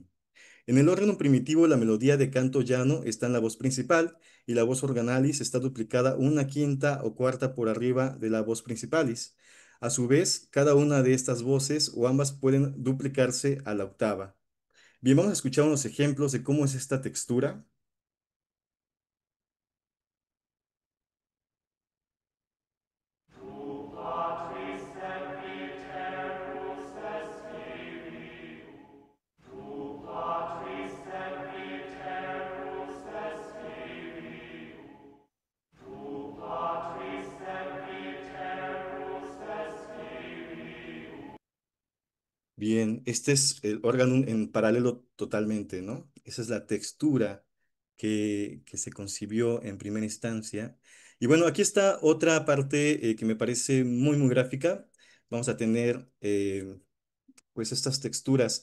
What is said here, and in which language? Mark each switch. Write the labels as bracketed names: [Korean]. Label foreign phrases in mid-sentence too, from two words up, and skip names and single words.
[Spanish] En el órgano primitivo, la melodía de canto llano está en la voz principal y la voz organalis está duplicada una quinta o cuarta por arriba de la voz principalis. A su vez, cada una de estas voces o ambas pueden duplicarse a la octava. Bien, vamos a escuchar unos ejemplos de cómo es esta textura. [Latin] Patris Sempiterus es Filii, Patris Sempiterus es Filii, Patris Sempiterus es Filii. [Spanish] Bien, este es el órgano en paralelo totalmente, ¿no? Esa es la textura que se concibió en primera instancia. Y bueno, aquí está otra parte que me parece muy gráfica. Vamos a tener pues estas texturas.